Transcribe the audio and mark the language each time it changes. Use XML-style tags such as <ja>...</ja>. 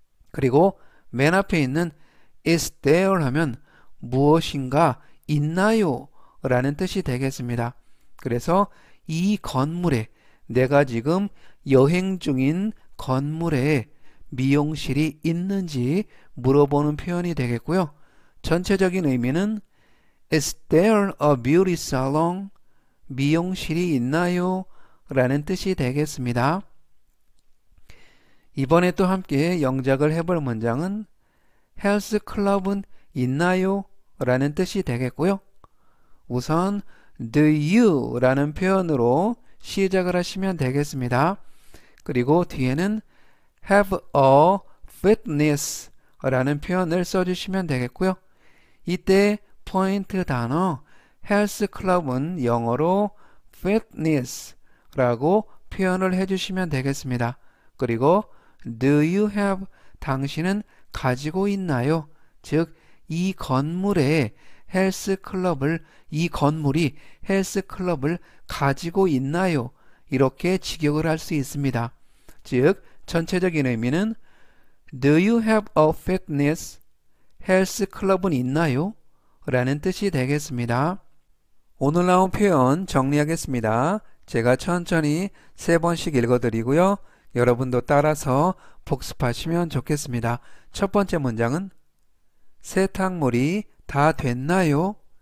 <ko>그리고 맨 앞에 있는</ko> <en>is there</en> <ko>하면 무엇인가 있나요? 라는 뜻이 되겠습니다. 그래서 이 건물에, 내가 지금 여행 중인 건물에 미용실이 있는지 물어보는 표현이 되겠고요. 전체적인 의미는</ko> <en>Is there a beauty salon?</en> <ko>미용실이 있나요? 라는 뜻이 되겠습니다. 이번에 또 함께 영작을 해볼 문장은 헬스클럽은 있나요? 라는 뜻이 되겠고요. 우선</ko> <en>do you</en> <ko>라는 표현으로 시작을 하시면 되겠습니다. 그리고 뒤에는</ko> <en>have a fitness</en> <ko>라는 표현을 써주시면 되겠고요. 이때 포인트 단어 헬스클럽은 영어로 fitness 라고 표현을 해주시면 되겠습니다. 그리고</ko> <en>do you have,</en> <ko>당신은 가지고 있나요? 즉 이 건물에 헬스클럽을, 이 건물이 헬스클럽을 가지고 있나요? 이렇게 직역을 할 수 있습니다. 즉 전체적인 의미는</ko> <en>Do you have a fitness?</en> <ko>헬스클럽은 있나요? 라는 뜻이 되겠습니다. 오늘 나온 표현 정리하겠습니다. 제가 천천히 3번씩 읽어드리고요. 여러분도 따라서 복습하시면 좋겠습니다. 첫 번째 문장은 세탁물이 다 됐나요?</ko>